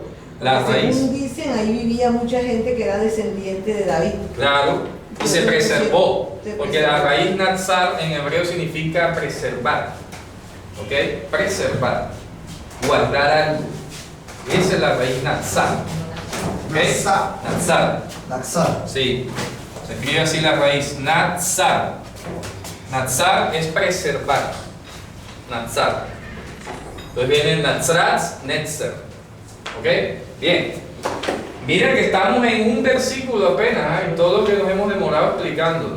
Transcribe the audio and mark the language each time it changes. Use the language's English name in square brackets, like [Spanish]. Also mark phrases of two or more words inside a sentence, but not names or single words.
[Spanish] La porque raíz. según dicen, ahí vivía mucha gente que era descendiente de David. Claro, y se preservó, Se porque la preservó. raíz Natsar en hebreo significa preservar, ¿ok? Preservar, guardar algo. Esa es la raíz Natsar, ¿ok? Natsar. Natsar, Naxar. sí, se escribe así la raíz, Natsar. Natsar es preservar, Natsar. Entonces viene Nazaret, Netzer, ¿ok? Bien. Miren que estamos en un versículo apenas, y todo lo que nos hemos demorado explicándolo.